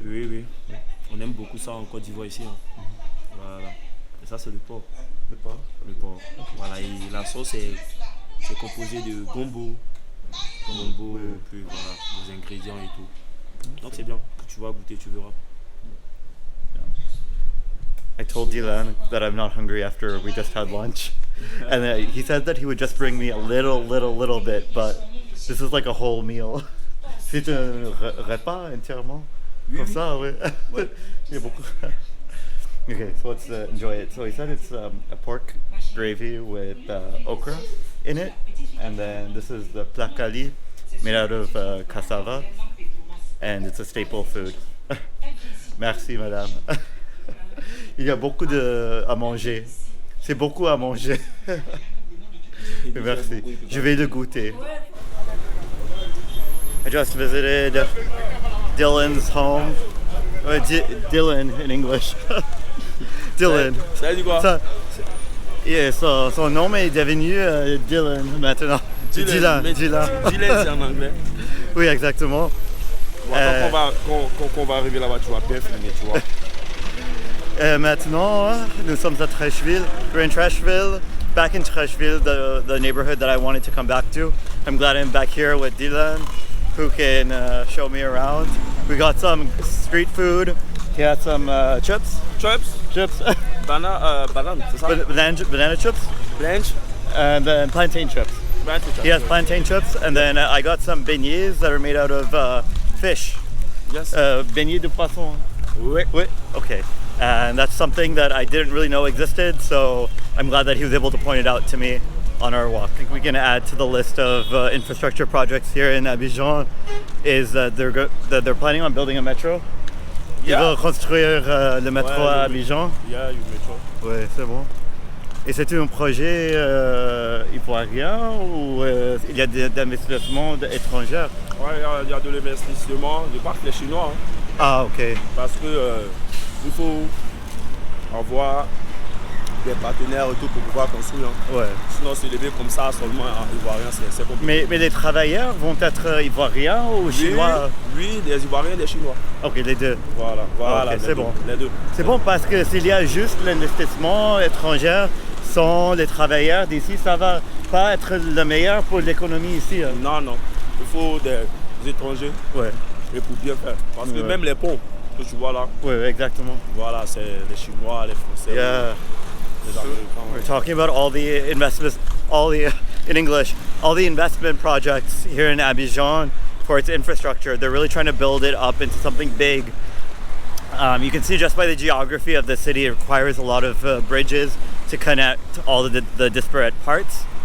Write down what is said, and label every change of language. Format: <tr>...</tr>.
<fr>Oui, oui. On aime beaucoup ça en Côte d'Ivoire ici. Hein. Voilà. Et ça c'est le porc. Le porc? Le porc. Voilà, et la sauce c'est composé de gombo. Gombo, plus voilà, des ingrédients et tout. Donc c'est bien. Tu vas goûter, tu verras.</fr> <en>I told Dylan that I'm not hungry after we just had lunch, and he said that he would just bring me a little bit, but this is like a whole meal.</en> <fr>C'est un repas entièrement? Comme ça, oui. Il y a beaucoup.</fr> <en>Okay, so let's enjoy it. So he said it's a pork gravy with okra in it, and then this is the placali made out of cassava, and it's a staple food.</en> <fr>Merci, madame. Il y a beaucoup à manger. C'est beaucoup à manger. Merci. Je vais le goûter.</fr> <en>I just visited Dylan's home. Dylan in English. Dylan.</en> <fr>Ça veut dire quoi? Ça, yeah, son nom est devenu Dylan maintenant. Dylan. Dylan, c'est en anglais. Oui, exactement. Bon, quand on va arriver là-bas, tu vas bien filmer, tu vois. Maintenant, nous sommes à Trècheville.</fr> <en>We're in Trècheville, back in Trècheville, the neighborhood that I wanted to come back to. I'm glad I'm back here with Dylan, who can show me around. We got some street food. He had some chips. Chips.</en> <fr>Banane, c'est ça?</fr> <en>Banana chips.</en> <fr>Blanche.</fr> <en>And then plantain chips. He has plantain chips. And then I got some beignets that are made out of fish. Yes.</en> <fr>Beignets de poisson. Oui.</fr> <en>Okay. And that's something that I didn't really know existed, so I'm glad that he was able to point it out to me on our walk. I think we can add to the list of infrastructure projects here in Abidjan is that they're planning on building a metro.</en> <fr>Ils vont construire le métro à Abidjan. Il y a eu le métro. Oui, c'est bon. Et c'est un projet ivoirien ou il y a des investissements étrangers? Oui, il y a de l'investissement, je parle les Chinois. Hein. Ah, ok. Parce que il faut avoir des partenaires et tout pour pouvoir construire. Hein. Ouais. Sinon, s'élever comme ça seulement en ivoirien, c'est compliqué. Mais les travailleurs vont être ivoiriens ou chinois? Oui, des Ivoiriens et des Chinois. Ok, les deux. Voilà, okay, c'est bon. Les deux. C'est bon parce que s'il y a juste l'investissement étranger sans les travailleurs d'ici, ça va pas être le meilleur pour l'économie ici. Hein. Non. Il faut des étrangers. Ouais. Et pour bien faire. Parce que même les ponts que tu vois là. Oui, exactement. Voilà, c'est les Chinois, les Français.</fr> <en>Yeah.</en> <fr>Les Américains.</fr> <en>We're talking about all the investments, in English, all the investment projects here in Abidjan for its infrastructure. They're really trying to build it up into something big. You can see just by the geography of the city, it requires a lot of bridges to connect all the disparate parts.</en>